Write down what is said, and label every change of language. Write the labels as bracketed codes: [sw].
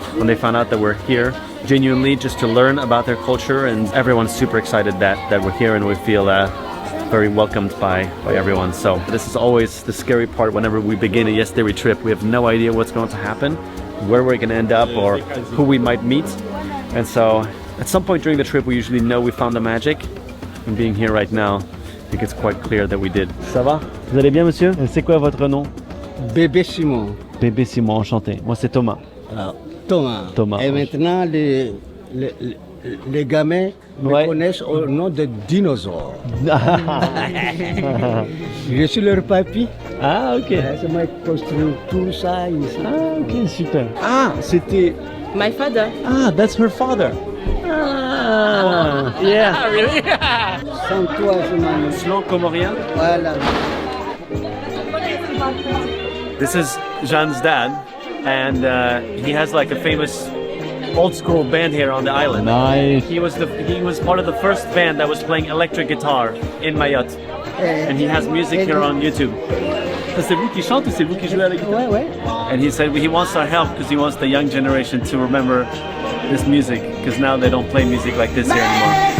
[en] When they found out that we're here genuinely just to learn about their culture, and everyone's super excited that we're here, and we feel very welcomed by everyone. So this is always the scary part whenever we begin a Yes Dairy trip. We have no idea what's going to happen, where we're going to end up, or who we might meet. And so at some point during the trip we usually know we found the magic, and being here right now I think it's quite clear that we did. [fr] Ça va? Vous allez bien, monsieur? C'est quoi votre nom? Bébé Simon. Bébé Simon, enchanté. Moi c'est Thomas. Alors, Thomas. Thomas. Et maintenant les gamins me connaissent au nom de dinosaure. Je suis leur papy. Ah, ok. C'est moi qui construis tout ça ici. Ah, ok, super. Ah, c'était... [en] My father. Ah, that's her father. Ah, yeah. Really? [fr] Sans toi, je m'en... Slan comorien. Voilà. [en] This is Jean's dad, and he has like a famous old school band here on the island. Nice. He was part of the first band that was playing electric guitar in Mayotte, and he has music here on YouTube. [fr] C'est vous qui chante ou c'est vous qui jouez à la guitare? Ouais. [en] And he said he wants our help because he wants the young generation to remember this music, because now they don't play music like this here anymore.